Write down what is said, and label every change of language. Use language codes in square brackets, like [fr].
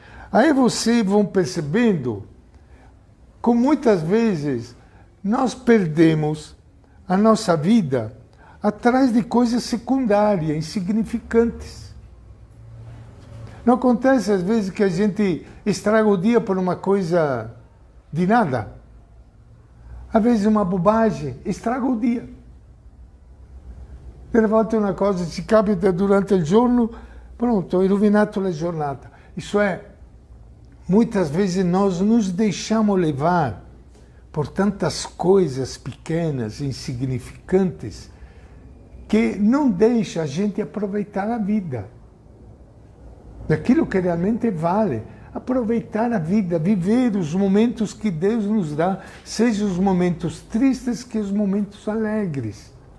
[pt] Aí vocês vão percebendo como muitas vezes nós perdemos a nossa vida atrás de coisas secundárias, insignificantes. Não acontece às vezes que a gente estraga o dia por uma coisa de nada? Às vezes uma bobagem estraga o dia. [it] Delle volte una cosa ci capita durante il giorno, pronto, hai rovinato la giornata. [pt] Isso é, muitas vezes nós nos deixamos levar por tantas coisas pequenas, insignificantes, que não deixa a gente aproveitar a vida. Daquilo que realmente vale. Aproveitar a vida, viver os momentos que Deus nos dá, seja os momentos tristes que os momentos alegres.